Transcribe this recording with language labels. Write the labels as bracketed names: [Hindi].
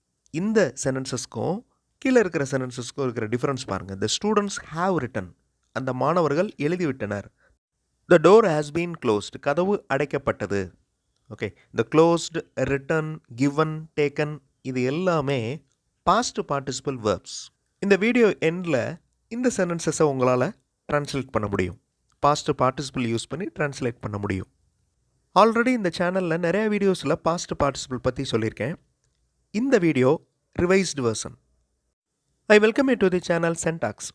[Tamil] இந்த சென்டென்சஸ்க்கும் கீழே இருக்கிற சென்டென்சஸ்க்கும் இருக்கிற டிஃபரன்ஸ் பாருங்கள். [English] The students have written. [Tamil] அந்த மாணவர்கள் எழுதிவிட்டனர். [English] The door has been closed. [Tamil] கதவு அடைக்கப்பட்டது. ஓகே, இந்த [English] closed, written, given, taken [Tamil] இது எல்லாமே [English] past participle verbs. [Tamil] இந்த வீடியோ எண்டில் இந்த சென்டென்சஸை உங்களால் ட்ரான்ஸ்லேட் பண்ண முடியும். பாஸ்ட் பார்ட்டிசிபிள் யூஸ் பண்ணி ட்ரான்ஸ்லேட் பண்ண முடியும். ஆல்ரெடி இந்த சேனலில் நிறைய வீடியோஸில் பாஸ்ட் பார்ட்டிசிபிள் பற்றி சொல்லியிருக்கேன். இந்த video revised version. [English] I welcome you to the channel Centax.